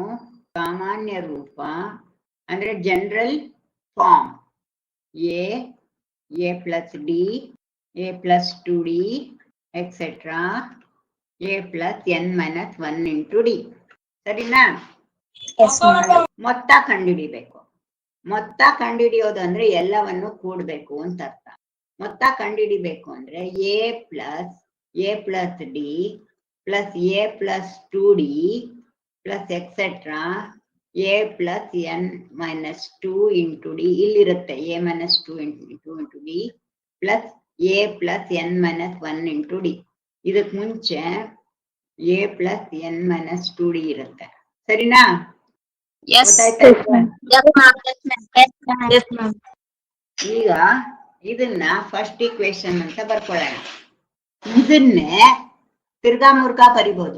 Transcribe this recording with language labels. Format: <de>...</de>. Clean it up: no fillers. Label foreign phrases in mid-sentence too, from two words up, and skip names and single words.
<kn>ಸಾಮಾನ್ಯ ರೂಪ ಅಂದ್ರೆ</kn> <en>general form A plus D, A plus 2D etcetera A plus n minus 1 into D.</en> <kn>ಸರಿನಾ? ಮೊತ್ತ ಕಂಡುಹಿಡಿಬೇಕು. ಮೊತ್ತ ಕಂಡುಹಿಡಿಯೋದು ಅಂದ್ರೆ ಎಲ್ಲವನ್ನು ಕೂಡ್ಬೇಕು ಅಂತ ಅರ್ಥ. ಮೊತ್ತ ಕಂಡುಹಿಡಿಬೇಕು ಅಂದ್ರೆ</kn> <en>A plus a plus d plus a plus 2d plus etc. a plus n minus 2 into d ಇಲ್ಲಿರುತ್ತೆ a minus 2 into d plus a plus n minus 1 into d.</en> <kn>ಇದಕ್ಕೆ ಮುಂಚೆ</kn> <en>a plus n minus 2d</en> <kn>ಇರುತ್ತೆ. ಸರಿನಾ?</kn> <en>Yes.</en> <kn>ಗೊತ್ತಾಯ್ತಾ?</kn> <en>Yes, ma'am.</en> <kn>ಈಗ ಇದನ್ನ</kn> <en>first equation</en> <kn>ಅಂತ ಬರ್ಕೊಳ್ಳೋಣ. ಇದನ್ನೇ ತಿರ್ಗಾ ಮುರ್ಗಾ ಬರಿಬಹುದು.</kn>